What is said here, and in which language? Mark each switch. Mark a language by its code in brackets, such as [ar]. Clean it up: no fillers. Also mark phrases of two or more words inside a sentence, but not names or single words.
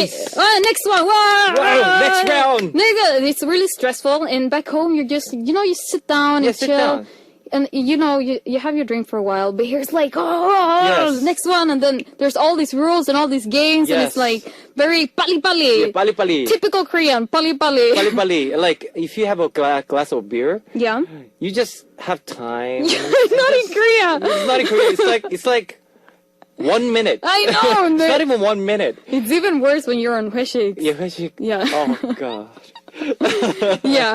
[en] race. next one, Wow, next round. It's really stressful, and back home, you're just, you sit down Yeah, and sit chill. down. And you have your drink for a while, but here's like, Yes. next one, and then there's all these rules and all these games, and Yes. it's like very pali-pali. Yeah, pali-pali. Typical Korean, pali-pali. Pali-pali. Like, if you have a glass of beer, Yeah. you just have time. It's not in Korea. It's not in Korea. It's like 1 minute. I know. It's not even 1 minute. It's even worse when you're on 회식. Yeah, 회식. Yeah. Oh, God. Yeah.